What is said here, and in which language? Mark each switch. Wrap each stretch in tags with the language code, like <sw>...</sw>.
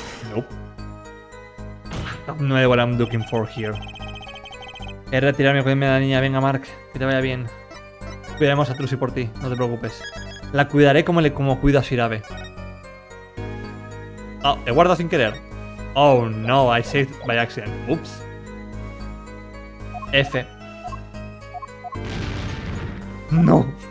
<en>Nope. I have no idea what I'm looking for here.</en> <es>Es retirarme, cuídame de la niña. Venga, Mark, que te vaya bien. Cuidaremos a Trucy por ti, no te preocupes. La cuidaré como cuido a Shirabe. Oh, he guardado sin querer.</es> <en>Oh no, I saved by accident. Oops. F. No.</en>